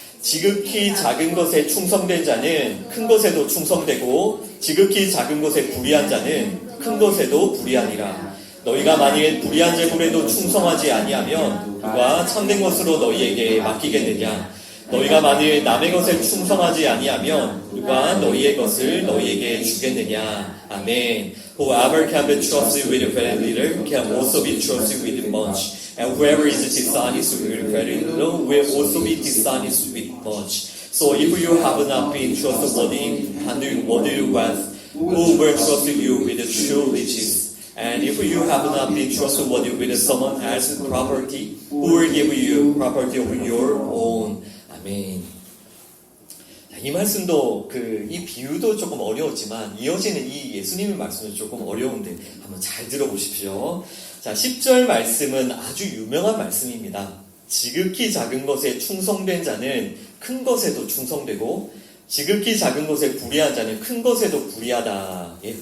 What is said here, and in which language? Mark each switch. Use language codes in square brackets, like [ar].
[ko] 지극히 작은 것에 충성된 자는 큰 것에도 충성되고 지극히 작은 것에 불의한 자는 큰 것에도 불의하니라. 너희가 만일 불의한 재물에도 충성하지 아니하면 누가 참된 것으로 너희에게 맡기겠느냐? 너희가 만일 남의 것에 충성하지 아니하면 누가 너희의 것을 너희에게 주겠느냐? 아멘. [en] Whoever can be trusted with a very little can also be trusted with much. And whoever is dishonest with very little will also be dishonest with much. So if you have not been trustworthy in handling worldly wealth, who will trust you with true riches? And if you have not been trustworthy with someone else's property, who will give you property of your own? [ko] 아멘. 이 말씀도 이 비유도 조금 어려웠지만 이어지는 이 예수님의 말씀은 조금 어려운데 한번 잘 들어보십시오. 자, 10절 말씀은 아주 유명한 말씀입니다. 지극히 작은 것에 충성된 자는 큰 것에도 충성되고 지극히 작은 것에 불의한 자는 큰 것에도 불의하다.